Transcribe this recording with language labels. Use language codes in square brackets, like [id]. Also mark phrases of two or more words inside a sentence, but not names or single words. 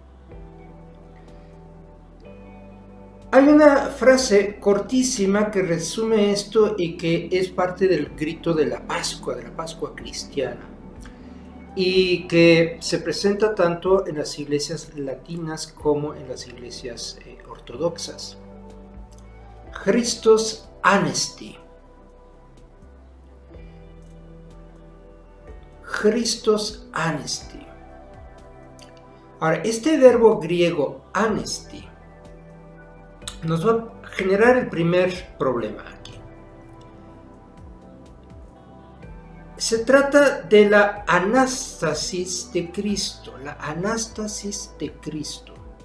[es] Hay una frase cortísima que resume esto y que es parte del grito de la Pascua cristiana, y que se presenta tanto en las iglesias latinas como en las iglesias ortodoxas. [el] Χριστὸς ἀνέστη. Χριστὸς ἀνέστη. [es] Ahora, este verbo griego anesti nos va a generar el primer problema aquí. Se trata de la anástasis de Cristo, la anástasis de Cristo.